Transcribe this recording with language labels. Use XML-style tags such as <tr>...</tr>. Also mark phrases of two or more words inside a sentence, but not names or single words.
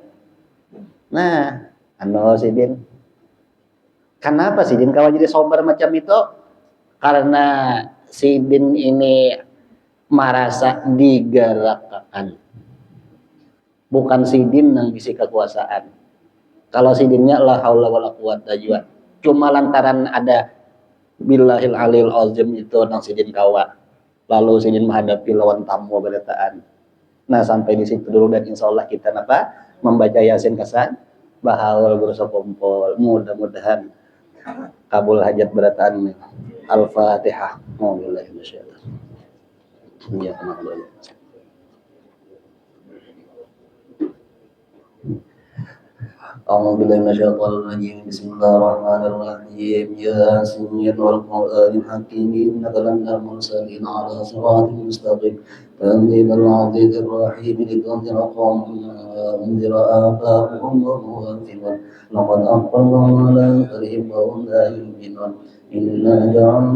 <bjn>Nah, sidin. Kenapa sidin kalau jadi sobar macam itu? Karena sidin ini merasa digerakkan. Bukan sidin yang bisi kekuasaan. Kalau sidinnya</bjn> <ar>لا حول ولا قوة إلا بالله.</ar> <bjn>Cuma lantaran ada</bjn> <ar>بالله العلي العظيم</ar> <bjn>itu nang sidin kawa. Lalu sidin menghadapi lawan tamu berataan. Nah, sampai di situ dulu dan</bjn> <ar>إن شاء الله</ar> <bjn>kita membaca Yasin kasan bahaul berusaha kumpul. Mudah-mudahan kabul hajat berataan.</bjn> <ar>الفاتحة. الحمد لله. يا، الحمد لله. أعوذ بالله من الشيطان الرجيم بسم الله الرحمن الرحيم ياسين والقرآن الحكيم إنك لمن المرسلين على صراط مستقيم تنزيل العزيز الرحيم لتنذر قوما أنذر آباءهم ومؤذنون لقد أقبلوا على أثرهم وهم لا يؤمنون إنا جعلنا</ar>